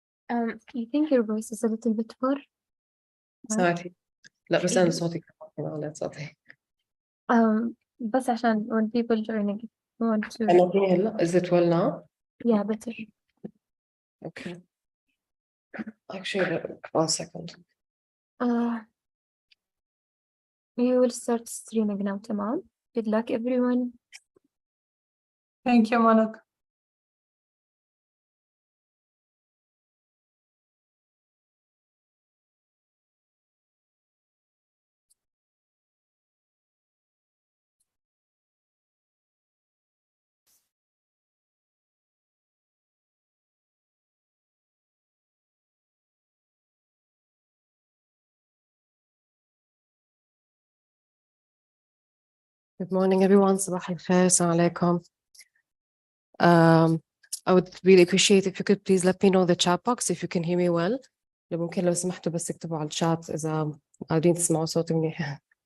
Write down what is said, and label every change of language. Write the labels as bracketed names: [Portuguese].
[English] I think your voice is a little bit poor. [Arabic] سمعتي؟ لا بس أنا صوتي كمان صوتي. بس عشان [English] when people joining want to. [Arabic] أنا فيني هلا. [English] Is it well now? Yeah, better. Okay. Actually, 1 second. You will start streaming now, تمام. Good luck, everyone. Thank you, Malak. Good morning, everyone. [Arabic] صباح الخير. السلام عليكم. [English] I would really appreciate if you could please let me know the chat box if you can hear me well. [Arabic] ممكن لو سمحتوا بس اكتبوا على الشات إذا قادرين تسمعوا صوتي منيح.